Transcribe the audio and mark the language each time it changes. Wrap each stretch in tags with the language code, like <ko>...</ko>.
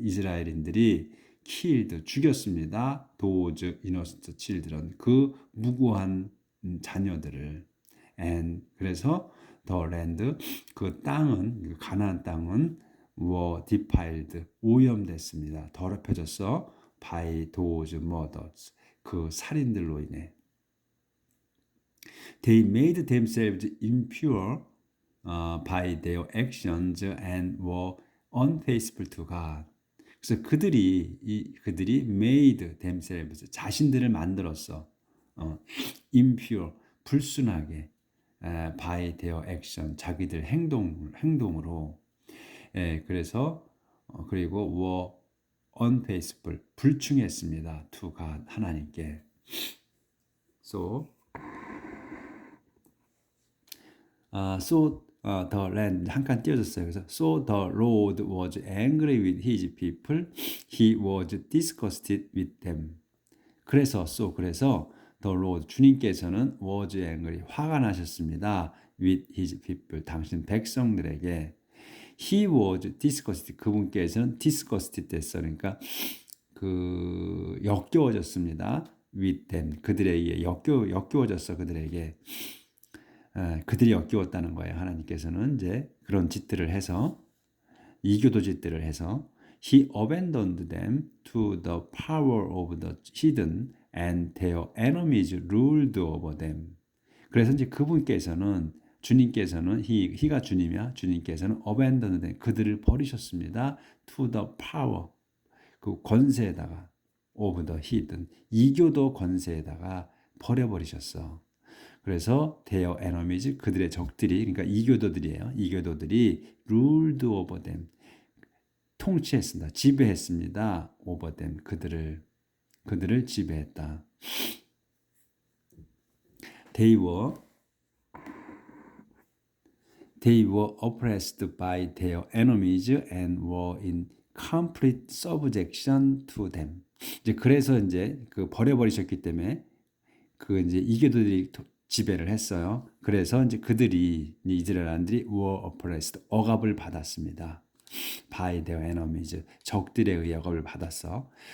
<ko>이스라엘인들이</ko> <en>killed</en> <ko>죽였습니다.</ko> <en>those innocent children</en> <ko>그 무고한 자녀들을</ko> <en>and</en> <ko>그래서</ko> <en>the land</en> <ko>그 땅은 그 가나안 땅은</ko> <en>were defiled</en> <ko>오염됐습니다. 더럽혀졌어.</ko> <en>by those murders</en> <ko>그 살인들로 인해</ko> <en>they made themselves impure by their actions and were unfaithful to God.</en> <ko>그래서 그들이</ko> <en>made themselves</en> <ko>자신들을 만들었어.</ko> <en>impure</en> <ko>불순하게</ko> <en>by their action</en> <ko>자기들 행동으로 그래서 그리고</ko> <en>were unfaithful</en> <ko>불충했습니다.</ko> <en>to God</en> <ko>하나님께.</ko> <en>So the land</en> <ko>한 칸 띄어졌어요. 그래서</ko> <en>so the Lord was angry with his people. He was disgusted with them.</en> <ko>그래서</ko> <en>the Lord</en> <ko>주님께서는</ko> <en>was angry</en> <ko>화가 나셨습니다.</ko> <en>with his people</en> <ko>당신 백성들에게.</ko> <en>He was disgusted</en> <ko>그분께서는</ko> <en>disgusted</en> <ko>됐어. 그러니까 그 역겨워졌습니다.</ko> <en>with them</en> <ko>그들에게 역겨워졌어 그들에게. 그들이 역겨웠다는 거예요. 하나님께서는 이제 그런 짓들을 해서</ko> <en>이교도 짓들을 해서 He abandoned them to the power of the heathen and their enemies ruled over them.</en> <ko>그래서 이제 그분께서는 주님께서는 He가 주님이야. 주님께서는</ko> <en>abandoned them,</en> <ko>그들을 버리셨습니다.</ko> <en>to the power,</en> <ko>그 권세에다가</ko> <en>of the heathen,</en> <ko>이교도 권세에다가 버려버리셨어. 그래서</ko> <en>their enemies,</en> <ko>그들의 적들이, 그러니까 이교도들이에요. 이교도들이</ko> <en>ruled over them,</en> <ko>통치했습니다. 지배했습니다.</ko> <en>over them,</en> <ko>그들을 지배했다.</ko> <en>They were oppressed by their enemies and were in complete subjection to them.</en> <ko>이제 그래서 이제 그 버려버리셨기 때문에 그 이제 이교도들이 지배를 했어요. 그래서 이제 그들이 이스라엘인들이</ko> <en>were oppressed,</en> <ko>억압을 받았습니다.</ko> <en>by their enemies,</en> <ko>적들에 의해 억압을 받았어.</ko>